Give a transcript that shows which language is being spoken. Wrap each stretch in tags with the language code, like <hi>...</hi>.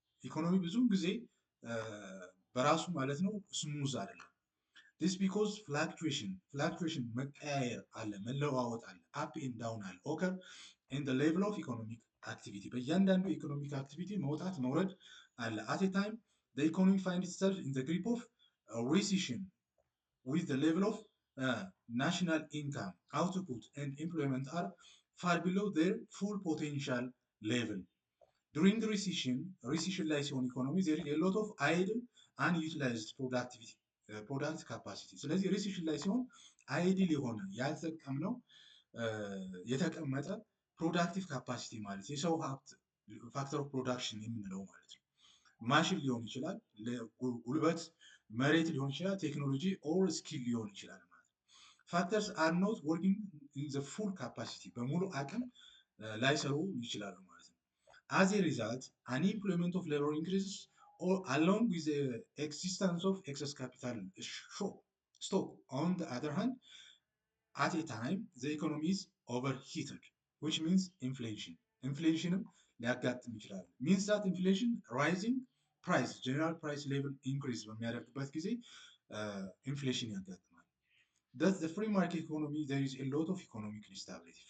<am>ኢኮኖሚ ብዙውን ጊዜ በራሱ ማለት ነው ስሙዝ አይደለም።</am> <en>this because fluctuation</en> <am>መቀያየር አለ፣ መለዋወጥ አለ፣</am> <en>up and down አለ occur in the level of economic activity</en> <am>በእያንዳንዱ ኢኮኖሚክ አክቲቪቲ መውጣት መውረድ አለ።</am> <en>at a time the economy finds itself in the grip of recession with the level of national income, output and employment are far below their full potential level. During the recession</en> <am>ላይ ሲሆን ኢኮኖሚ</am> <en>there is a lot of idle unutilized product capacity</en> <am>ስለዚህ ሪሴሽን ላይ ሲሆን አይዲል የሆነ ያልተጠቀምነው የተቀመጠ ፕሮዳክቲቭ ካፓሲቲ ማለት የሰው ሀብት ፋክተር ኦፍ ፕሮዳክሽን የምንለው ማለት ነው። ማሽን ሊሆን ይችላል፣ ጉልበት፣ መሬት ሊሆን ይችላል፣ ቴክኖሎጂ ኦር ስኪል ሊሆን ይችላል ማለት ነው።</am> <en>ፋክተርስ አር ኖት ወርኪንግ ኢን ዘ ፉል ካፓሲቲ</en> <am>በሙሉ አቅም ላይሰሩ ይችላሉ ማለት ነው።</am> <en>as a result unemployment of labor increases or along with the existence of excess capital stock. On the other hand, at a time the economy is overheated, which means inflation</en> <am>ሊያጋጥም ይችላል።</am> <en>means that inflation rising price general price level increase</en> <am>በሚያደርግበት ጊዜ ኢንፍሌሽን ያጋጥማል።</am> <en>that's the free market economy there is a lot of economic instability.</en>